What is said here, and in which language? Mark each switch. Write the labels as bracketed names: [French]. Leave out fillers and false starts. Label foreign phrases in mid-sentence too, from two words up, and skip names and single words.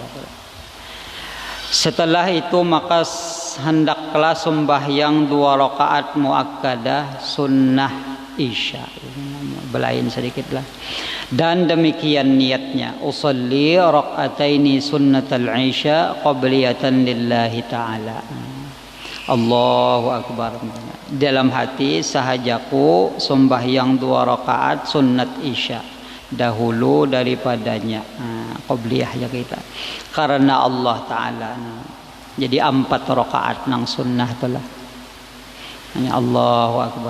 [Malay] Setelah itu maka hendaklah sembahyang 2 rakaat muakkadah sunnah isya. Belain sedikitlah. Dan demikian niatnya, [Arabic] أصلي ركعتين سنة العشاء قبلية لله تعالى. الله أكبر. [Malay] Dalam hati sahajaku sembahyang 2 rakaat sunnat isya dahulu daripadanya, qabliyah ya kita, karena Allah Ta'ala. Jadi 4 rakaat nang sunnah telah. [Arabic] الله أكبر.